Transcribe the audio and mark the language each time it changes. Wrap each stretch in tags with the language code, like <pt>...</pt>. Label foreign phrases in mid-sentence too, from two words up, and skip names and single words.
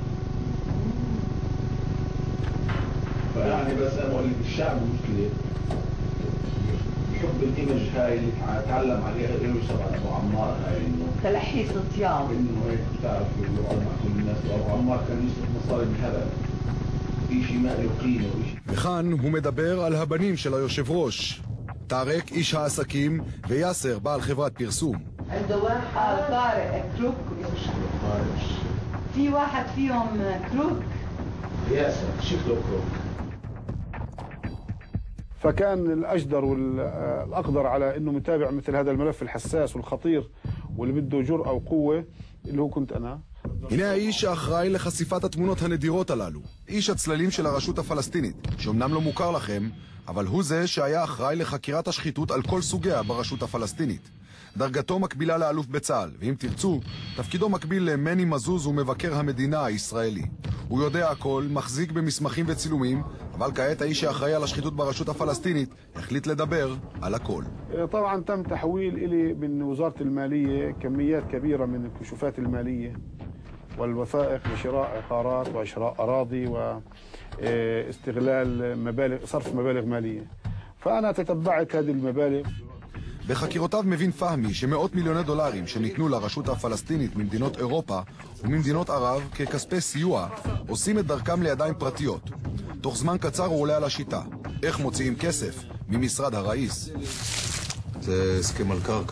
<ar>فيعني بس أنا بقول لك الشعب مشكلة. بحب الإيمج هاي اللي تعلم عليها يوسف على أبو عمار هاي إنه تلحيس طياب. إنه هيك بتعرف يقعد مع كل الناس. وأبو عمار كان يصرف مصاري بالهبل. في شيء ما له قيمة وشيء.</ar> <he>וכאן הוא מדבר על הבנים של היושב ראש, טארק איש העסקים ויאסר בעל חברת פרסום.</he> <ar>عنده واحد طارق كروك. في واحد فيهم كروك. ياسر شكله كروك. فكان الأجدر والأقدر على أنه متابع مثل هذا الملف الحساس والخطير واللي بده جرأة وقوة اللي هو كنت أنا.</ar> <he>הנה האיש שאחראי לחשיפת התמונות הנדירות הללו, איש הצללים של הרשות הפלסטינית, שאומנם לא מוכר לכם, אבל הוא זה שהיה אחראי לחקירת השחיתות על כל סוגיה ברשות הפלסטינית. דרגתו מקבילה לאלוף בצה"ל, ואם תרצו, תפקידו מקביל למני מזוז ומבקר המדינה הישראלי. הוא יודע הכל, מחזיק במסמכים וצילומים, אבל כעת האיש שאחראי על השחיתות ברשות הפלסטינית החליט לדבר על הכל.</he> <ar>طبعا تم تحويل إلي من وزارة المالية كميات كبيرة من الكشوفات المالية والوثائق لشراء عقارات وشراء أراضي واستغلال مبالغ صرف مبالغ مالية. فأنا تتبعت هذه المبالغ.</ar> <he>בחקירותיו מבין פהמי שמאות מיליוני דולרים שניתנו לרשות הפלסטינית ממדינות אירופה וממדינות ערב ככספי סיוע עושים את דרכם לידיים פרטיות. תוך זמן קצר הוא עולה על השיטה. איך מוציאים כסף ממשרד הראיס? זה הסכם על קרקע.</he>